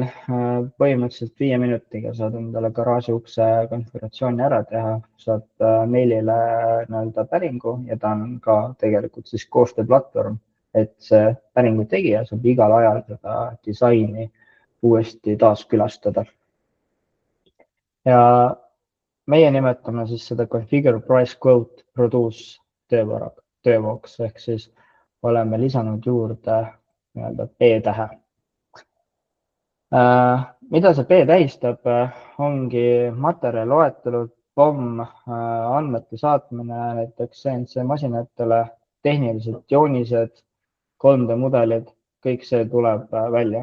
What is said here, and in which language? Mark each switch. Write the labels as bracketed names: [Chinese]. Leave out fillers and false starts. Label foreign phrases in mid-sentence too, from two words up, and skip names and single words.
[Estonian] Põhimõtteliselt 5 minutiga saad endale garaaži ukse konfiguratsiooni ära teha, saad meilile nii-öelda päringu ja ta on ka tegelikult siis koostööplatvorm, et see päringu tegija saab igal ajal seda disaini uuesti taaskülastada. Ja meie nimetame siis seda [English] configure price quote produce [Estonian] töövooks, ehk siis oleme lisanud juurde nii-öelda P-tähe. Mida see P tähistab, ongi materjali loetelud, POM, andmete saatmine näiteks CNC masinatele, tehnilised joonised, 3D mudelid, kõik see tuleb välja.